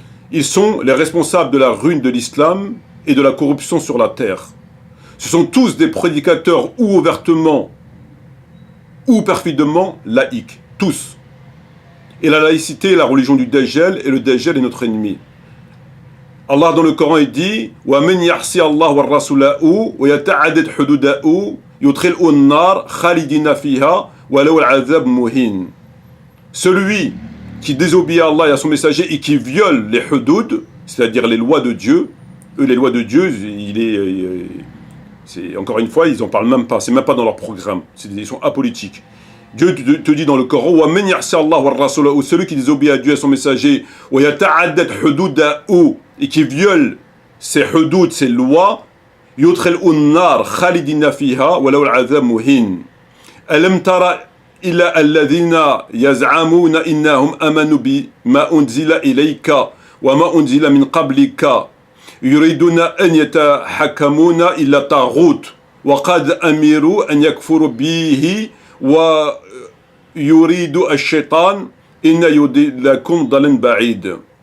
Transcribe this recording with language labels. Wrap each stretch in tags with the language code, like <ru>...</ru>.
<fr>Ils sont les responsables de la ruine de l'islam et de la corruption sur la terre. Ce sont tous des prédicateurs ou ouvertement ou perfidement laïques, tous. Et la laïcité est la religion du Dajjal, et le Dajjal est notre ennemi. Allah dans le Coran il dit</fr> <ar>وَمَنْ يَعْصِيَ اللَّهَ وَالرَّسُولَهُ وَيَتَعَدَّدْ حُدُودَهُ يُدْخِلْهُ النَّارَ خَالِدِينَ فِيهَا وَلَوْ الْعَذَابُ مُهِينٌ.</ar> <fr>Celui qui désobéit à Allah et à son messager et qui viole les hudud, c'est-à-dire les lois de Dieu, les lois de Dieu, encore une fois, ils n'en parlent même pas, c'est même pas dans leur programme, ils sont apolitiques. Dieu te dit dans le Coran,</fr> <ar>وَمَنْ يَعْصِيَ اللَّهَ وَالرَّسُولَهُ,</ar> <fr>celui qui désobéit à Dieu et à son messager,</fr> <ar>وَيَتَعَدَّدْ حُدُودَهُ,</ar> <fr>et qui viole ses hudud, ses lois,</fr> <ar>يُدْخِلْهُ النَّارَ خَالِدِينَ فِيهَا وَلَوْ الْعَذَابُ مُهِينٌ. أَلَمْ تَرَ إِلَّا الَّذِينَ يَزْعَمُونَ إِنَّهُمْ آمَنُوا بِمَا أُنْزِلَ إِلَيْكَ وَمَا أُنْزِلَ مِنْ قَبْلِكَ يريدون أن يتحكمون إلى الطاغوت وقد أمروا أن يكفروا به ويريد الشيطان إن يضلكم ضلالا بعيدا.</ar>